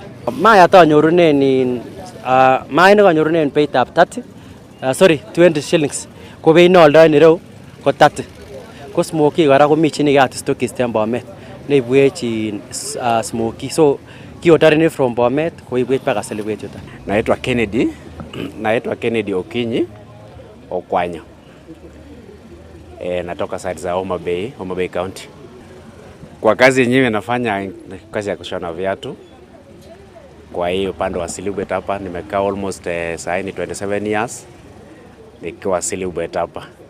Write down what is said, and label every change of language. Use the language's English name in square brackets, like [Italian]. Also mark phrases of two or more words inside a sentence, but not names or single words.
[Kalenjin] Mayat anyorunen mainik anyorunen beitab 20 shillings. Ko beit neoldoen ireu ko 30. Ko smoky kora komi chi nekeyat stockist en Bomet neibwech smoky. So kiotorini from Bomet koibwech mpaka Silibwet yuton. [Swahili] Naitwa Kennedy Okinyi Okwanyo. Natoka side za Homa Bay County. Kwa kazi yenyewe nafanya kazi ya kushona viatu. Kwa hiyo upande wa Silibwet hapa nimekaa almost saa ni 27 years nikiwa Silibwet hapa.